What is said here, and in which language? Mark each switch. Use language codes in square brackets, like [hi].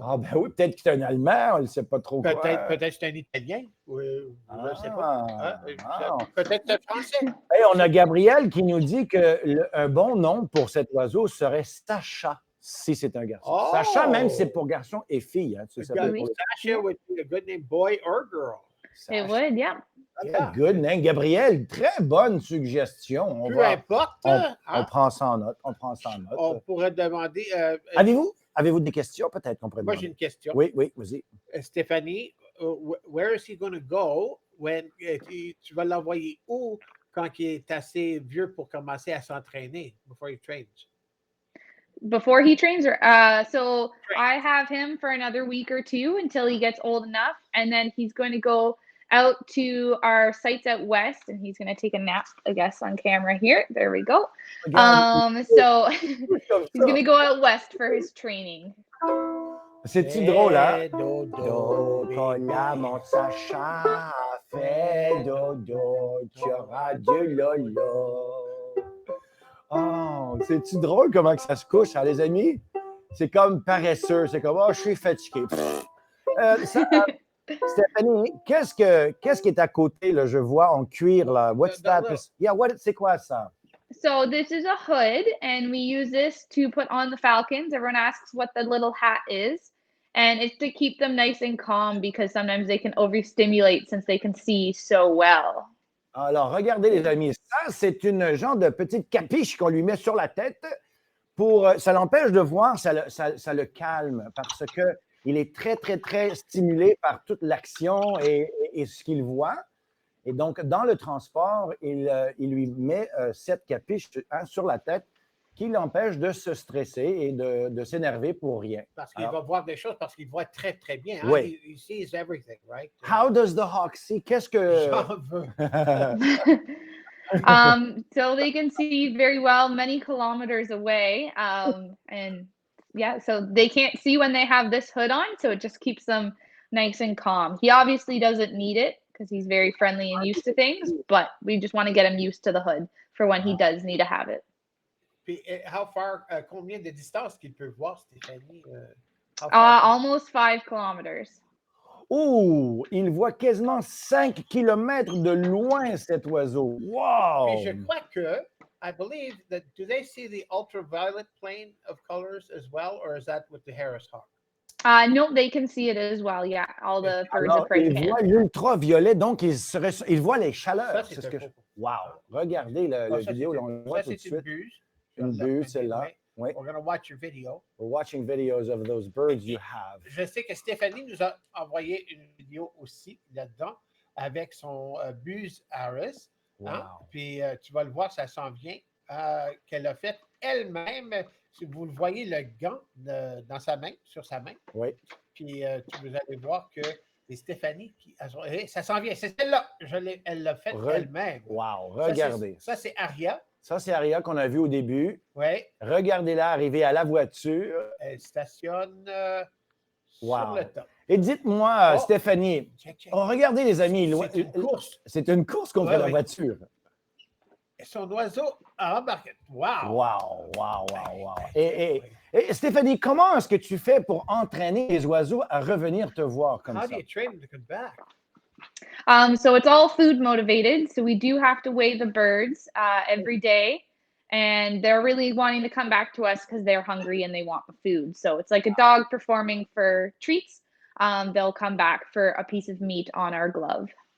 [fr] Ah ben oui, peut-être que c'est un Allemand, on ne sait pas trop peut-être, quoi. Peut-être que c'est un Italien. Je ne sais pas. Peut-être c'est français. Hey, on a Gabriel qui nous dit qu'un bon nom pour cet oiseau serait Sacha, si c'est un garçon. Oh! Sacha, même si c'est pour garçon et fille. Hein, [en] Sacha would be a good name, boy or girl. It would, yeah. Good name. [fr] Gabriel, très bonne suggestion. Peu importe. On prend ça en note. On pourrait demander. Avez-vous des questions peut-être qu'on pourrait Moi, demander? j'ai une question. Oui, vas-y. Stéphanie, [en] where is he going to go when [fr] tu vas l'envoyer où quand il est assez vieux pour commencer à s'entraîner [en] before he trains? Before he trains, so I have him for another week or two until he gets old enough, and then he's going to go out to our sites out west, and he's going to take a nap, I guess, on camera here. There we go. So he's going to go out west for his training. [fr] C'est-tu drôle, hein? Dodo, colla, mon Sacha, fais dodo, tu auras du lolo. Oh, c'est-tu drôle comment que ça se couche, hein, les amis? C'est comme paresseux, c'est comme, je suis fatigué. Stéphanie, qu'est-ce qui est à côté, là, je vois en cuir, là? [en] What's that? Yeah, [fr] c'est quoi ça? [en] So this is a hood, and we use this to put on the falcons. Everyone asks what the little hat is, and it's to keep them nice and calm because sometimes they can overstimulate since they can see so well. [fr] Alors, regardez, les amis, ça, c'est une genre de petite capiche qu'on lui met sur la tête ça l'empêche de voir, ça le calme parce qu'il est très, très, très stimulé par toute l'action et ce qu'il voit. Et donc, dans le transport, il lui met cette capiche sur la tête qui l'empêche de se stresser et de s'énerver pour rien. Parce qu'il va voir des choses, parce qu'il voit très, très bien. Hein? Oui. [en] He sees everything, right? How does the hawk see? [fr] Qu'est-ce que... J'en veux. [en] So they can see very well many kilometers away. And yeah, so they can't see when they have this hood on, so it just keeps them nice and calm. He obviously doesn't need it because he's very friendly and used to things, but we just want to get him used to the hood for when he does need to have it. [fr] Puis, combien de distance qu'il peut voir, Stéphanie? [en] Almost 5 kilometers. [fr] Oh, il voit quasiment 5 kilomètres de loin, cet oiseau. Wow! Puis je crois que, [en] I believe that, do they see the ultraviolet plane of colors as well, or is that with the Harris hawk? No, they can see it as well, yeah. All the birds of prey can. [fr] Il voit l'ultraviolet, donc il voit les chaleurs. Ça, c'est wow! Regardez le vidéo, on le voit tout de suite. Une buse, celle-là. Oui. [en] We're going to watch your video. We're watching videos of those birds you have. [fr] Je sais que Stéphanie nous a envoyé une vidéo aussi là-dedans. avec son Buzz Harris. Wow. Hein? Puis tu vas le voir, ça s'en vient, qu'elle a fait elle-même. Si vous le voyez, le gant dans sa main, sur sa main. Oui. Puis vous allez voir que c'est Stéphanie qui. Ça s'en vient. C'est celle-là. Elle l'a fait elle-même. Wow. Regardez. Ça, c'est Aria. Ça, c'est Aria qu'on a vu au début. Oui. Regardez-la arriver à la voiture. Elle stationne sur le top. Et dites-moi, Stéphanie, regardez les amis. C'est une course. C'est une course contre la voiture. Et son oiseau a embarqué. Wow! Et Stéphanie, comment est-ce que tu fais pour entraîner les oiseaux à revenir te voir comme ça? [en] How do you train them to come back? So it's all food motivated. So we do have to weigh the birds every day. And they're really wanting to come back to us because they're hungry and they want the food. So it's like a dog performing for treats. They'll come back for a piece of meat on our glove.